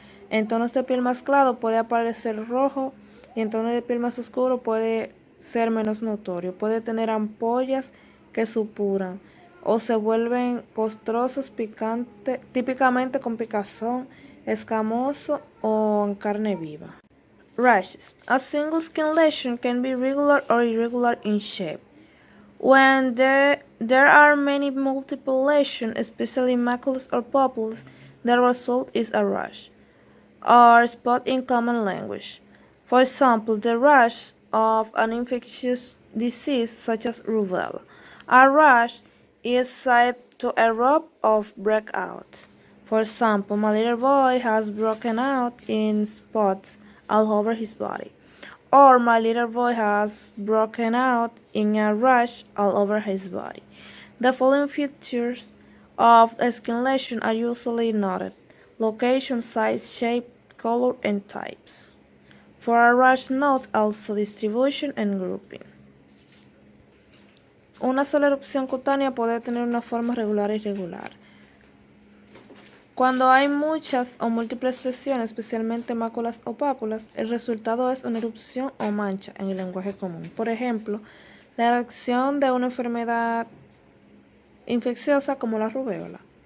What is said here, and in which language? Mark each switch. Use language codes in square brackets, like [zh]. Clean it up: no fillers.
[es] En tonos de piel más claro puede aparecer rojo y en tonos de piel más oscuro puede ser menos notorio. Puede tener ampollas que supuran o se vuelven costrosos, picantes, típicamente con picazón, escamoso o en carne viva. [en] Rashes. A single skin lesion can be regular or irregular in shape. When there are many multiple lesions, especially maculas or papules, the result is a rash, or spot in common language. For example, the rash of an infectious disease such as rubella. A rash is said to erupt or break out. For example, my little boy has broken out in spots all over his body. Or my little boy has broken out in a rash all over his body. The following features of a skin lesion are usually noted: location, size, shape, color, and types. For a rash, note also distribution and grouping. [es] Una sola erupción cutánea puede tener una forma regular e irregular. Cuando hay muchas o múltiples lesiones, especialmente máculas o pápulas, el resultado es una erupción o mancha en el lenguaje común. Por ejemplo, la erupción de una enfermedad infecciosa como la rubéola.